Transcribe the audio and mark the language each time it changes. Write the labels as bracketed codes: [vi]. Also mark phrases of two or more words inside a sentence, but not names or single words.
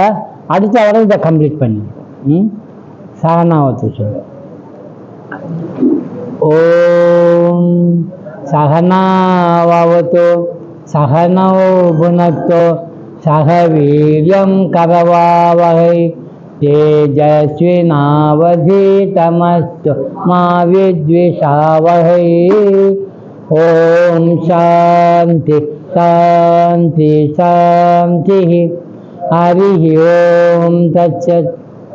[ta] அடுத்த வாரம் இதை கம்ப்ளீட் பண்ணுங்க. சகனாவத்து சொல்லு. [sa] ओम् सहनाववतु सह नौ भुनक्तु सह वीर्यं करवावहै तेजस्विनावधीतमस्तु मा विद्विषावहै. ओम शांति शांति शांति. हरि ओम तत्सत्.